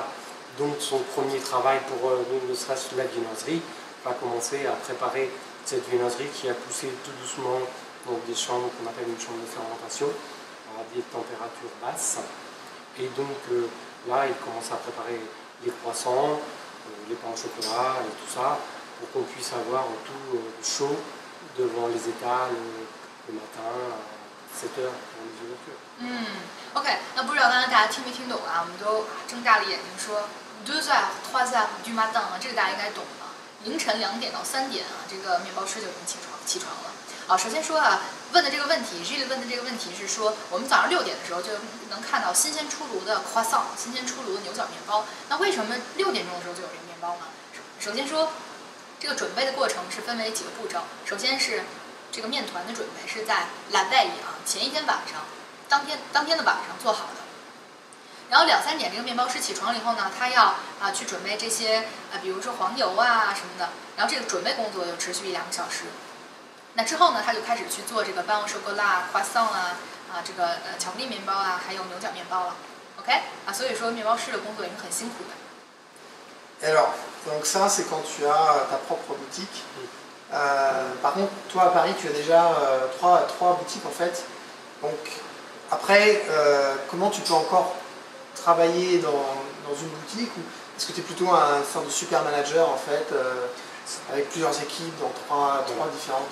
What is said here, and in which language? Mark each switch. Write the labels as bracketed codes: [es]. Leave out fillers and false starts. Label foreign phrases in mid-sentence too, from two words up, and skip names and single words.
[fr] Donc son premier travail pour ne serait-ce la viennoiserie va commencer à préparer cette viennoiserie qui a poussé tout doucement dans des chambres qu'on appelle une chambre de fermentation à des températures basses. Et donc là, il commence à préparer les croissants, les pains au chocolat et tout ça pour qu'on puisse avoir tout chaud devant les étals le matin à 7h pour les ouvertures. [zh] OK， 那不知道刚才大家听没听懂啊？我们都睁大了眼睛说 [fr] 2h, 3h du matin [zh] 啊，这个大家应该懂啊。凌晨2点到3点啊，这个面包师就已经起床了。啊，首先说啊，问的这个问题 ，Gilles 问的这个问题是说，我们早上6点的时候就能看到新鲜出炉的 croissant， 新鲜出炉的牛角面包。那为什么6点钟的时候就有这个面包呢？首先说，这个准备的过程是分为几个步骤。首先是这个面团的准备是在 [fr] la veille [zh] 啊，前一天晚上，当天的晚上做好的。然后2、3点这个面包师起床了以后呢，他要去准备这些比如说黄油啊什么的。然后这个准备工作就持续1、2个小时。那之后呢，他就开始去做这个 [fr] pain au chocolat、 [zh] croissant 这个巧克力面包啊，还有牛角面包了。OK 啊，所以说面包师的工作也是很辛苦的。 [fr] Alors, donc ça c'est quand tu as ta propre boutique. Par contre, toi à Paris, tu as déjà trois boutiques en fait. Donc après, comment tu peux encore travailler dans une boutique ou est-ce que tu es plutôt un sorte de super manager en fait avec plusieurs équipes dans trois différentes...